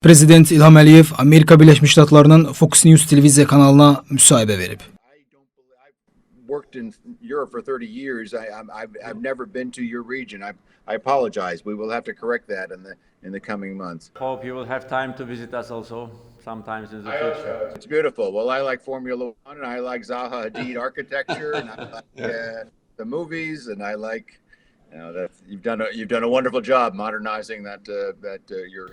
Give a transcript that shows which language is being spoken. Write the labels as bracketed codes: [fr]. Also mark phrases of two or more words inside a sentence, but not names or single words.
[az] Prezident İlham Əliyev Amerika Birləşmiş Ştatlarının Fox News televiziya kanalına müsahibə verib. [en] Worked in Europe for 30 years. I've never been to your region. I apologize. We will have to correct that in the coming months. Hope you will have time to visit us also sometimes in the future. It's beautiful. Well, I like Formula One, and I like Zaha Hadid architecture, and I like the movies, and I like, you know, that you've done a wonderful job modernizing your